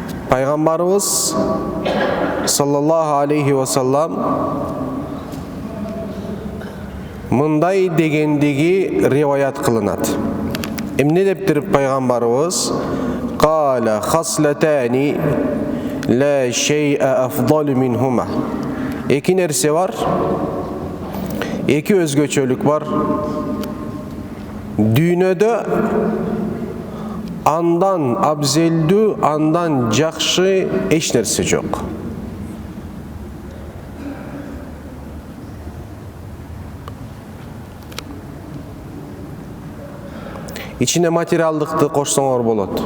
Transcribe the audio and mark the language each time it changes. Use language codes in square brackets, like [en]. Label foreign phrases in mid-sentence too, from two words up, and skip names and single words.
[ky] Пайғамбарыбыз [ar] صلى الله عليه وسلم [ky] мындай дегендеги риваят кылынат. Эмне дептир пайгамбарыбыз? [ar] قال خصلتان لا شيء أفضل منهما. [ky] Эки нерсе бар, эки өзгөчөлүк бар. Дүйнөдө андан абзелдүү, андан жакшы эч нерсе жок. Ичине материалдыкты кошсоңор болот.